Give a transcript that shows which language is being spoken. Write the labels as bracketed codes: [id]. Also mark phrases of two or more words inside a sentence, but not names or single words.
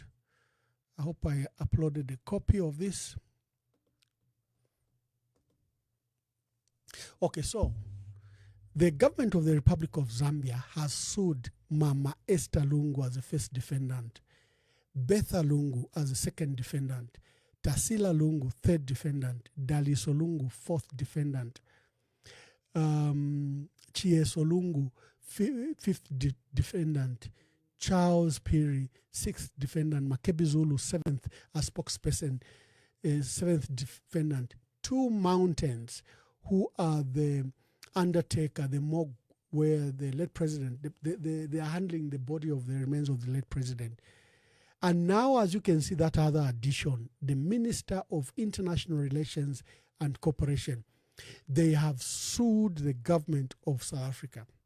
[en] I hope I uploaded a copy of this. Okay, so the government of the Republic of Zambia has sued Mama Esther Lungu as the first defendant, Betha Lungu as the second defendant, Tasila Lungu, third defendant, Daliso Lungu, fourth defendant, Chieso Lungu, fifth defendant, Charles Piri, sixth defendant, Makebi Zulu, seventh as spokesperson, seventh defendant, Two Mountains, who are the undertaker, the morgue where the late president, they are handling the body of the remains of the late president, And now, as you can see, that other addition, the Minister of International Relations and Cooperation, they have sued the government of South Africa.